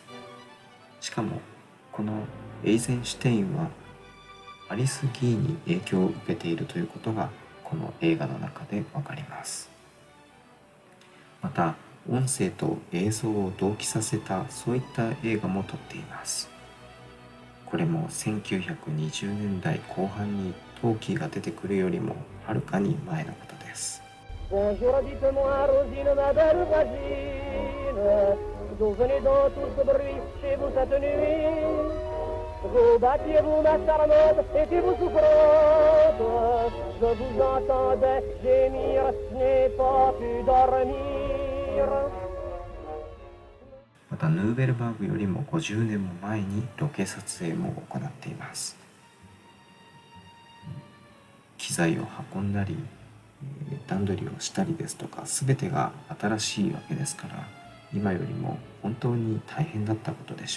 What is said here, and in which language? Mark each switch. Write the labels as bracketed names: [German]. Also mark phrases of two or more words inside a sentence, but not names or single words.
[Japanese] しかもこのエイゼンシュテインはアリス・ギーに影響を受けているということがこの映画の中でわかります。また音声と映像を同期させたそういった映画も撮っています。これも1920年代後半にトーキーが出てくるよりもはるかに前のことです。 [French] Bonjour, dites-moi, Rosine, ma belle voisine, d'où venez donc tout ce bruit chez vous cette nuit? Vous battiez-vous, ma charmante, étiez-vous souffrante? Je vous entendais gémir, je n'ai pas pu dormir. [Japanese] またヌーベルバーグよりも50年も前にロケ撮影も行っています。機材を運んだり段取りをしたりですとか、全てが新しいわけですから、今よりも本当に大変だったことでしょう。